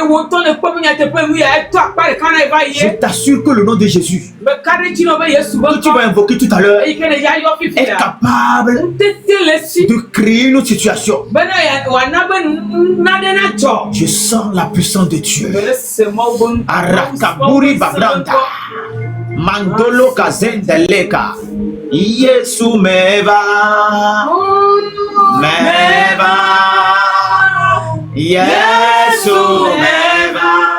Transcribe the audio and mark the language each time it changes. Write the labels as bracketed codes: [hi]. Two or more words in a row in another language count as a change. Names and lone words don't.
[fr] Je t'assure que le nom de Jésus que tu vas invoquer tout à l'heure est capable de créer une autre situation. Je Je sens la puissance de Dieu. Arakaburi Babranda. Mandolo Kazendeleka. [ee] Yesu meva. Meva. Yesu meva.